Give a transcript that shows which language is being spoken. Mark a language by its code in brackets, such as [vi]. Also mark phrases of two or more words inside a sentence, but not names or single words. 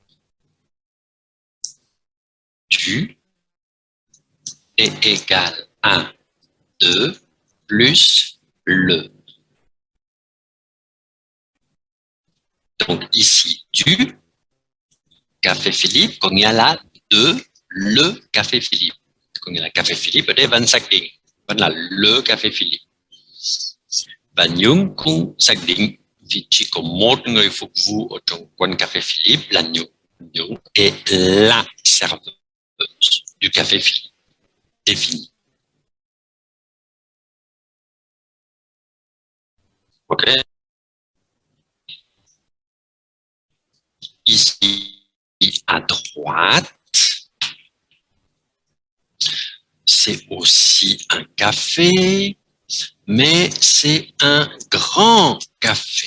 [fr] Du est égal à 2 plus le. Donc ici, du café Philippe, [vi] có nghĩa là [fr] de le café Philippe. [vi] Có nghĩa là café Philippe ở đây vẫn xác định, vẫn là [fr] le café Philippe. [vi] Và Nhung cũng xác định vì chỉ có một người phục vụ ở trong quán café Philippe là Nhung. [fr] Nhung est la serveuse du café Philippe. Défini. Ok. Ici, à droite, c'est aussi un café, mais c'est un grand café.